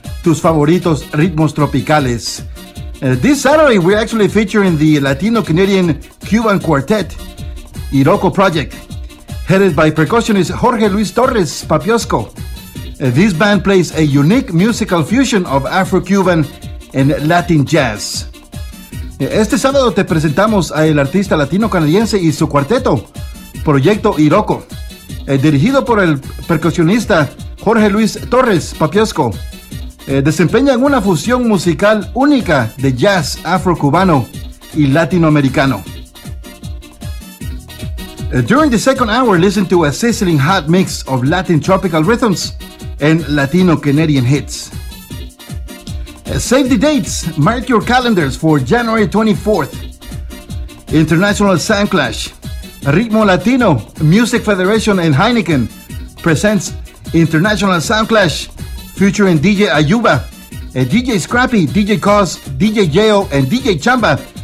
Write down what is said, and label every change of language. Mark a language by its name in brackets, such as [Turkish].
[Spanish] Tus favoritos ritmos tropicales. [English] This Saturday, we're actually featuring the Latino-Canadian Cuban Quartet, Iroko Project, headed by percussionist Jorge Luis Torres Papiosco. This band plays a unique musical fusion of Afro-Cuban and Latin jazz. [Spanish] Este sábado te presentamos a el artista latino-canadiense y su cuarteto, Proyecto Iroko, dirigido por el percusionista Jorge Luis Torres Papiosco. Desempeñan una fusión musical única de jazz afro-cubano y latinoamericano. [English] During the second hour, listen to a sizzling hot mix of Latin tropical rhythms and Latino-Canadian hits. Save the dates. Mark your calendars for January 24th. International Sound Clash, Ritmo Latino, Music Federation, and Heineken presents International Sound Clash featuring DJ Ayuba, DJ Scrappy, DJ Cos, DJ Yeo, and DJ Chamba.